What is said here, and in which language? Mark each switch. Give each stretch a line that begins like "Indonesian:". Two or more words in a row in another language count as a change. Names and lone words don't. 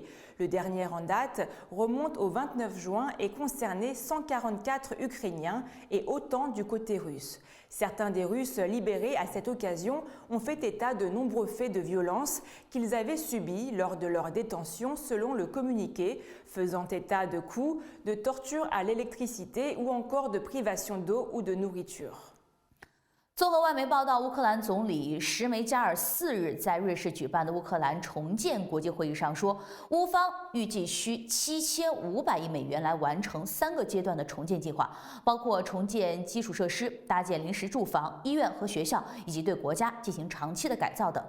French: Le dernier en date remonte au 29 juin et concernait 144 Ukrainiens et autant du côté russe. Certains des Russes libérés à cette occasion ont fait état de nombreux faits de violence qu'ils avaient subis lors de leur détention selon le communiqué, faisant état de coups, de tortures à l'électricité ou encore de privation d'eau ou de nourriture.
Chinese: 综合外媒报道，乌克兰总理什梅加尔4日在瑞士举办的乌克兰重建国际会议上说，乌方预计需7500亿美元来完成3个阶段的重建计划，包括重建基础设施、搭建临时住房、医院和学校，以及对国家进行长期的改造等。